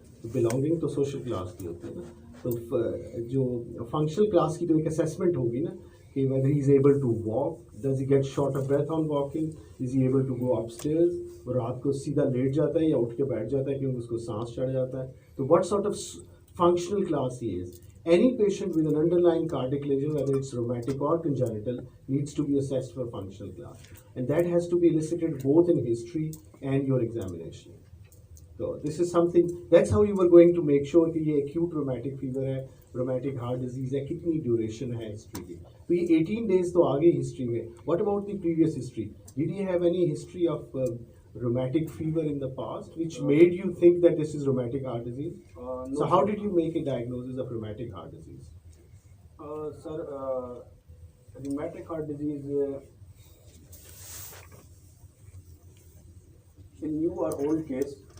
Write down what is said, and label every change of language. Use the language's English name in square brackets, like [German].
[Hindi] तो बिलोंगिंग तो social class की होती है ना. तो जो फंक्शनल क्लास की तो एक असेसमेंट होगी ना कि [English] whether he is able to walk, does he get short of breath on walking, is he able to go upstairs, [Hindi] और रात को सीधा लेट जाता है या उठ के बैठ जाता है क्योंकि उसको सांस चढ़ जाता है. तो [English] what sort of functional class he is. Any patient with an underlying cardiac lesion, whether it's rheumatic or congenital, needs to be assessed for functional class. And that has to be elicited both in history and your examination. So this is something, that's how you were going to make sure [Hindi] कि ये acute rheumatic fever है, rheumatic heart disease है, कितनी duration है history की. तो ये 18 days तो आगे history में. [English] What about the previous history? Did he have any history of rheumatic fever in the past which made you think that this is rheumatic heart disease? No, so how did you make a diagnosis of rheumatic heart disease? Sir, rheumatic heart disease in new or old case.